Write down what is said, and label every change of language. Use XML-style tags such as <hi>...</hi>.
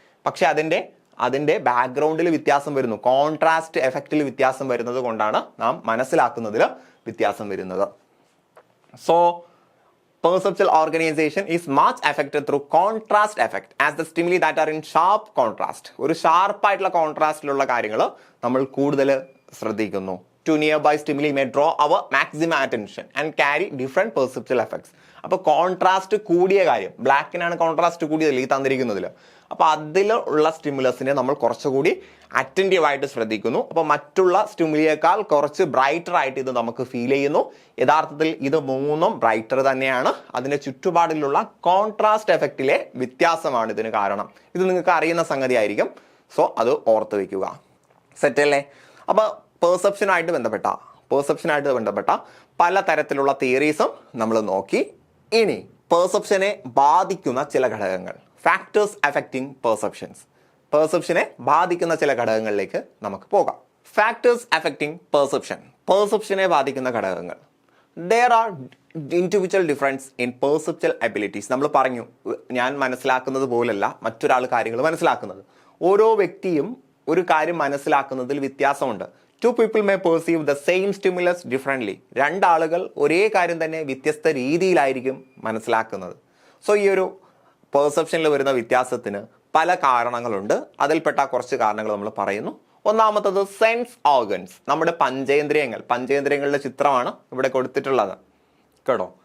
<ml>പക്ഷെ അതിൻ്റെ ബാക്ക്ഗ്രൗണ്ടിൽ വ്യത്യാസം വരുന്നു, കോൺട്രാസ്റ്റ് എഫക്റ്റിൽ വ്യത്യാസം വരുന്നത് കൊണ്ടാണ് നാം മനസ്സിലാക്കുന്നതിൽ വ്യത്യാസം വരുന്നത്.</ml> <en>So perceptual organization is much affected through contrast effect as the stimuli that are in sharp contrast.</en> <ml>ഒരു ഷാർപ്പായിട്ടുള്ള കോൺട്രാസ്റ്റിലുള്ള കാര്യങ്ങൾ നമ്മൾ കൂടുതൽ ശ്രദ്ധിക്കുന്നു.</ml> <en>To nearby stimuli may draw our maximum attention and carry different perceptual effects.</en> <ml>അപ്പോൾ കോൺട്രാസ്റ്റ് കൂടിയ കാര്യം, ബ്ലാക്കിനാണ് contrast കൂടിയതല്ലേ ഈ തന്നിരിക്കുന്നതിൽ. അപ്പോൾ അതിലുള്ള സ്റ്റിമുലസിനെ നമ്മൾ കുറച്ചുകൂടി അറ്റൻറ്റീവായിട്ട് ശ്രദ്ധിക്കുന്നു. അപ്പോൾ മറ്റുള്ള സ്റ്റിമുലിയേക്കാൾ കുറച്ച് ബ്രൈറ്റർ ആയിട്ട് ഇത് നമുക്ക് ഫീൽ ചെയ്യുന്നു. യഥാർത്ഥത്തിൽ ഇത് മൂന്നും ബ്രൈറ്റർ തന്നെയാണ്. അതിൻ്റെ ചുറ്റുപാടിലുള്ള കോൺട്രാസ്റ്റ് എഫക്റ്റിലെ വ്യത്യാസമാണ് ഇതിന് കാരണം. ഇത് നിങ്ങൾക്ക് അറിയുന്ന സംഗതി ആയിരിക്കും. സോ അത് ഓർത്ത് വയ്ക്കുക. സെറ്റല്ലേ? അപ്പോൾ പെർസെപ്ഷനായിട്ട് ബന്ധപ്പെട്ട പല തരത്തിലുള്ള തിയറീസും നമ്മൾ നോക്കി. ഇനി പെർസെപ്ഷനെ ബാധിക്കുന്ന ചില ഘടകങ്ങൾ, ഫാക്ടേഴ്സ് അഫക്റ്റിംഗ് പെർസെപ്ഷനെ ബാധിക്കുന്ന ചില ഘടകങ്ങളിലേക്ക് നമുക്ക് പോകാം. ഫാക്ടേഴ്സ് അഫക്റ്റിംഗ് പെർസെപ്ഷനെ ബാധിക്കുന്ന ഘടകങ്ങൾ.</ml> <en>There are individual difference in perceptual abilities.</en> <ml>നമ്മൾ പറഞ്ഞു, ഞാൻ മനസ്സിലാക്കുന്നത് പോലല്ല മറ്റൊരാൾ കാര്യങ്ങൾ മനസ്സിലാക്കുന്നത്. ഓരോ വ്യക്തിയും ഒരു കാര്യം മനസ്സിലാക്കുന്നതിൽ വ്യത്യാസമുണ്ട്.</ml> <en>Two people may perceive the same stimulus differently.</en> <ml>രണ്ടാളുകൾ ഒരേ കാര്യം തന്നെ വ്യത്യസ്ത രീതിയിലായിരിക്കും മനസ്സിലാക്കുന്നത്. സോ ഈ ഒരു പെർസെപ്ഷനിൽ വരുന്ന വ്യത്യാസത്തിന് പല കാരണങ്ങളുണ്ട്. അതിൽപ്പെട്ട കുറച്ച് കാരണങ്ങൾ നമ്മൾ പറയുന്നു. ഒന്നാമത്തത് സെൻസ് ഓർഗൻസ്, നമ്മുടെ പഞ്ചേന്ദ്രിയങ്ങളുടെ ചിത്രമാണ് ഇവിടെ കൊടുത്തിട്ടുള്ളത് കേട്ടോ.</ml>